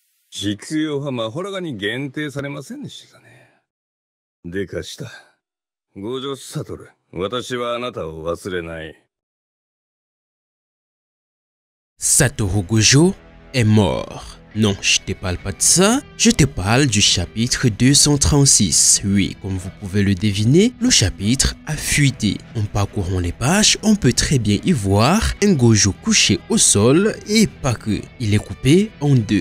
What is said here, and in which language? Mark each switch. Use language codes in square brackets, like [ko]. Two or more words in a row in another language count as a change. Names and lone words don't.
[ja] 地球はマホラガに限定されませんでしたね。でかした。五条悟、私はあなたを忘れない。 [fr] Satoru Gojo est mort. Non, je te parle pas de ça, je te parle du chapitre 236. Oui, comme vous pouvez le deviner, le chapitre a fuité. En parcourant les pages, on peut très bien y voir un Gojo couché au sol et pas que. Il est coupé en deux.